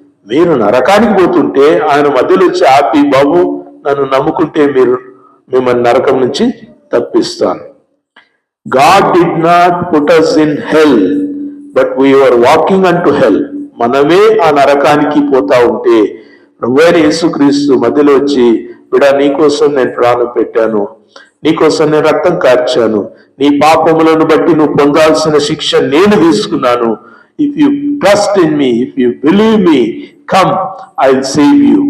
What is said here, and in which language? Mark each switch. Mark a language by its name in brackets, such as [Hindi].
[Telugu] మీరు నరకానికి పోతుంటే ఆయన మధ్యలో వచ్చి ఆపి, బాబు నన్ను నమ్ముకుంటే మిమ్మల్ని నరకం నుంచి తప్పిస్తాను. [English] God did not put us in hell, but we were walking unto hell. [Telugu] మనమే ఆ నరకానికి పోతా ఉంటే ప్రభువైన యేసుక్రీస్తు మధ్యలో వచ్చి, బిడ్డ నీకోసం నేను ప్రాణం పెట్టాను, నీకోసం నేను రక్తం కార్చాను, నీ పాపములను బట్టి నువ్వు పొందాల్సిన శిక్ష నేను తీసుకున్నాను. [English] If you trust in me, if you believe me, come I will save you.